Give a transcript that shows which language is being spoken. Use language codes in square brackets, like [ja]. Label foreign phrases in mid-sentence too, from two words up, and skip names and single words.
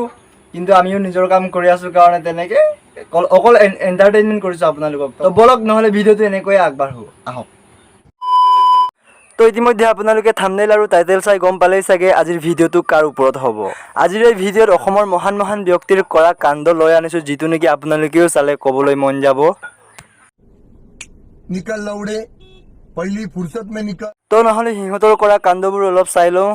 [as] কিন্তু আমিও নিজৰ কাম কৰি আছোঁ কাৰণে তেনেকৈ অকল এণ্টাৰটেইনমেণ্ট কৰিছোঁ আপোনালোকক। তো বলক নহ'লে ভিডিঅ'টো এনেকৈয়ে আগবাঢ়ো, আহক। তো ইতিমধ্যে আপোনালোকে থাম্বনেইল আৰু টাইটেল চাই গম পালেই চাগে আজিৰ ভিডিঅ'টো কাৰ ওপৰত হ'ব। আজিৰ এই ভিডিঅ'ত অসমৰ মহান মহান ব্যক্তিৰ কৰা কাণ্ড লৈ আনিছোঁ, যিটো নেকি আপোনালোকেও চালে ক'বলৈ মন যাব। [hi] निकल लौड़े पहली फुर्सत में निकल। [as] তো নহ'লে সিহঁতৰ কৰা কাণ্ডবোৰ অলপ চাই লওঁ।